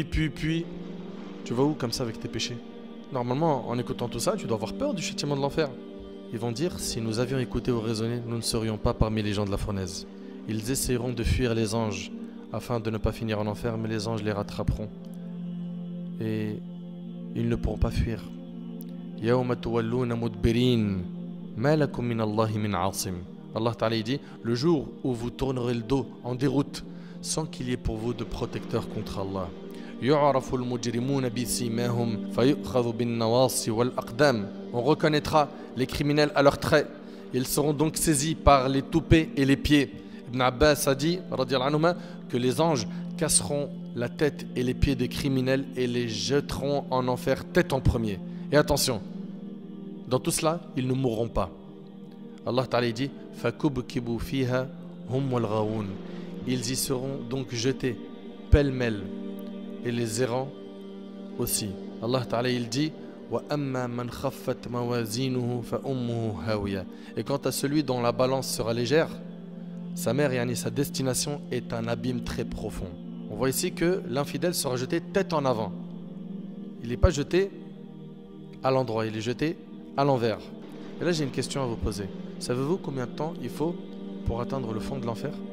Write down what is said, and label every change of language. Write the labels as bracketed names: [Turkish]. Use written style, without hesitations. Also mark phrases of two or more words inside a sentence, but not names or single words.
[French] Tu vas où comme ça avec tes péchés? Normalement, en écoutant tout ça, tu dois avoir peur du châtiment de l'enfer. Ils vont dire, si nous avions écouté ou raisonné, nous ne serions pas parmi les gens de la fournaise. Ils essaieront de fuir les anges afin de ne pas finir en enfer, mais les anges les rattraperont. Et ils ne pourront pas fuir. [Arabic] يوم تولون مدبرين، ما لكم من الله من عاصم. [French] Allah Ta'ala dit, le jour où vous tournerez le dos en déroute, sans qu'il y ait pour vous de protecteur contre Allah. [Arabic] يعرف المجرمون بسيماهم فيؤخذ بالنواصي والأقدام. [French] On reconnaîtra les criminels à leurs traits. Ils seront donc saisis par les toupets et les pieds. Ibn Abbas a dit, [Arabic] رضي الله عنه, [French] que les anges casseront la tête et les pieds des criminels et les jetteront en enfer tête en premier. Et attention, dans tout cela, ils ne mourront pas. Allah Ta'ala dit [Arabic] فَكُبْكِبُوا فِيهَا هُمْ وَالْغَاوُونَ. [French] Ils y seront donc jetés pêle-mêle et les errants aussi. Allah Ta'ala il dit [Arabic] وَأَمَّا مَنْ خَفَّتْ مَوَازِينُهُ فَأُمُّهُ هَاوِيَةٌ. [French] Et quant à celui dont la balance sera légère, sa mère, sa destination est un abîme très profond. On voit ici que l'infidèle sera jeté tête en avant. Il n'est pas jeté à l'endroit, il est jeté à l'envers. Et là j'ai une question à vous poser. Savez-vous combien de temps il faut pour atteindre le fond de l'enfer?